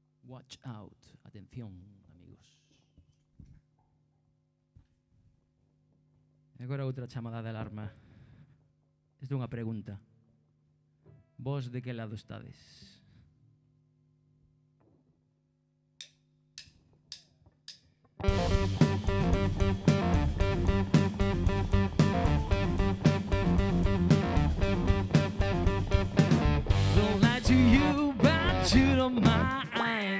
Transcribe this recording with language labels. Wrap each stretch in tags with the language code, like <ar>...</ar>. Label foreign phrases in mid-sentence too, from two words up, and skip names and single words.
<en>Watch out.</en> <gl>Atención, amigos. E agora outra chamada de alarma. Esta é unha pregunta. Vos de que lado estades?</gl> <en>Don't lie to you, but you don't mind.</en>